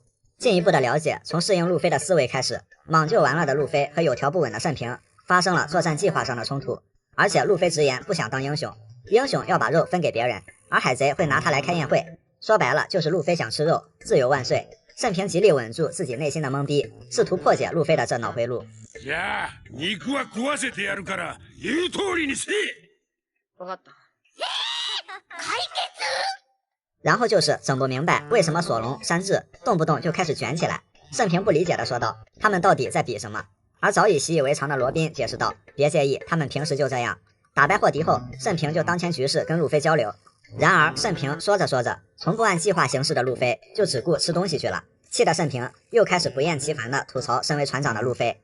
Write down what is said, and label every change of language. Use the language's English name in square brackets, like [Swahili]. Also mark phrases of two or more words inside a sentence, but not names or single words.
[Chinese] 进一步的了解，从适应路飞的思维开始，莽就完了的路飞和有条不紊的慎平发生了作战计划上的冲突。而且路飞直言不想当英雄，英雄要把肉分给别人，而海贼会拿他来开宴会。说白了就是路飞想吃肉，自由万岁。慎平极力稳住自己内心的懵逼，试图破解路飞的这脑回路。 [Japanese] じゃあ、肉は壊せてやるから、言う通りにせえ。わかった。 [Chinese] 然后就是整不明白为什么索隆、山治动不动就开始卷起来。慎平不理解的说道：“他们到底在比什么？”而早已习以为常的罗宾解释道：“别介意，他们平时就这样。” 打败霍迪后，慎平就当前局势跟路飞交流。然而慎平说着说着，从不按计划行事的路飞就只顾吃东西去了，气得慎平又开始不厌其烦地吐槽身为船长的路飞。